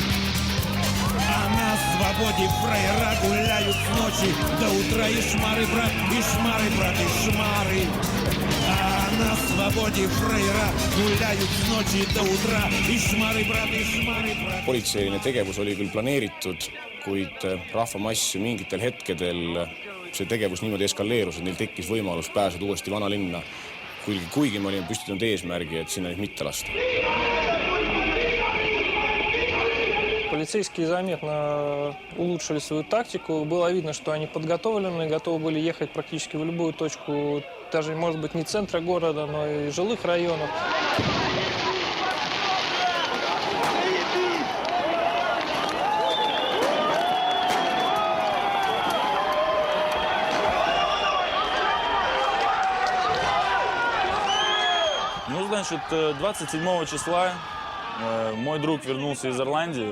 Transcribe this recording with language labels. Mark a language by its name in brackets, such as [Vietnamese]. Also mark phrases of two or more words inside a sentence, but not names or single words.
[Russian] А на свободе фраера гуляют с ночи до утра. И шмары, брат, и шмары. А на свободе фраера гуляют с ночи до утра. И шмары, брат, и шмары. [Estonian] Politseiline tegevus oli küll planeeritud, kuid rahvamass mingitel hetkedel see tegevus niimoodi eskaleerus, et neil tekkis võimalus pääseda uuesti vanalinna, kuigi me olime püstitanud eesmärgi, et sinna neid mitte lasta. [Russian] Полицейские заметно улучшили свою тактику. Было видно, что они подготовлены, готовы были ехать практически в любую точку, даже, может быть, не центра города, но и жилых районов. Ну, значит, 27 числа мой друг вернулся из Ирландии.